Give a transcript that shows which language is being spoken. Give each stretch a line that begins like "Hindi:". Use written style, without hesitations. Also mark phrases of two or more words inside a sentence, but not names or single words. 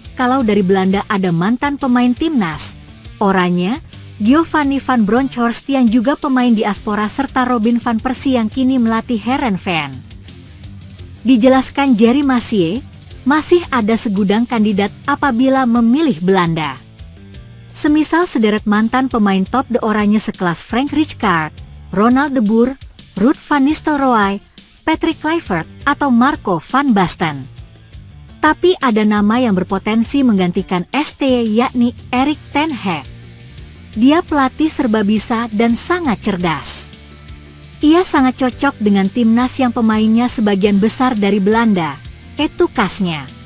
Indonesian: Kalau dari Belanda ada mantan pemain timnas, Oranje, Giovanni van Bronckhorst yang juga pemain diaspora serta Robin van Persie yang kini melatih Heerenveen. Dijelaskan Jerry Masie, masih ada segudang kandidat apabila memilih Belanda. Semisal sederet mantan pemain top de Oranje sekelas Frank Rijkaard, Ronald de Boer, Ruud van Nistelrooy, Patrick Kluivert, atau Marco van Basten. Tapi ada nama yang berpotensi menggantikan STY, yakni Erik ten Hag. Dia pelatih serba bisa dan sangat cerdas. Ia sangat cocok dengan timnas yang pemainnya sebagian besar dari Belanda, kasnya.